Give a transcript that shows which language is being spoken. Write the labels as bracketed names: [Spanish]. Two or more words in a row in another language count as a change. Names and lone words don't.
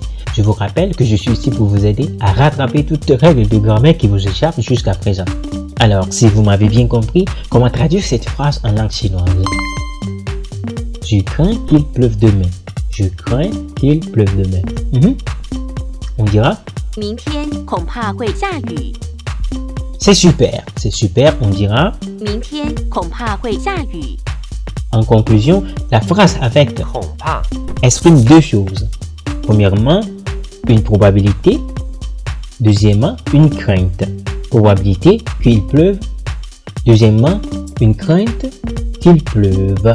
[French] Je vous rappelle que je suis ici pour vous aider à rattraper toutes règles de grammaire qui vous échappent jusqu'à présent. Alors, si vous m'avez bien compris, comment traduire cette phrase en langue chinoise? Je crains qu'il pleuve demain. Je crains qu'il pleuve demain. On dira [Chinese] 明天恐怕会下雨。 [French] c'est super, on dira [Chinese] 明天恐怕会下雨。 [French] en conclusion, la phrase avec 恐怕 exprime deux choses. Premièrement, une probabilité. Deuxièmement, une crainte. Probabilité qu'il pleuve. Deuxièmement, une crainte qu'il pleuve.